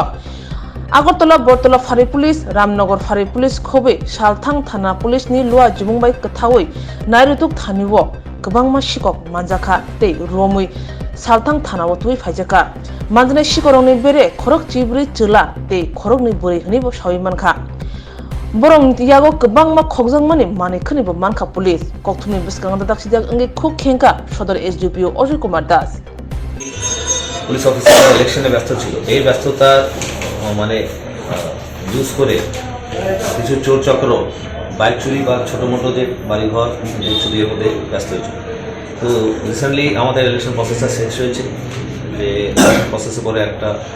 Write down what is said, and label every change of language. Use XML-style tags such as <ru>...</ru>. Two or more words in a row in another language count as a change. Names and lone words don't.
<trp>Agartala Bortala Fari Police Ramnagar Fari Police khobe Salthang Thana Police ni lua jumungbai kathawi nairutuk thaniwo gobangma shikok manjaka tei romui Salthang Thana watui faijaka manjane shikorongni bere khorok chibri chila tei khorokni buri hnibo sawimankha Borong tiyago gobangma khogjangmani manekhnibo mankha police kokthumni biskang daksijak ange khuk khenka sodor SDPO Ajay Kumar Das</trp> <en>police officer</en> <bn>ইলেকশনে ব্যস্ত ছিল এই ব্যস্ততা মানে ইউজ করে কিছু চোর চক্র বাইক চুরি বা ছোটো মোটো যে বাড়িঘর চুরির মধ্যে ব্যস্ত হয়েছিল তো রিসেন্টলি আমাদের</bn> <en>election process</en> <bn>শেষ হয়েছে যে প্রসেসে পরে একটা</bn>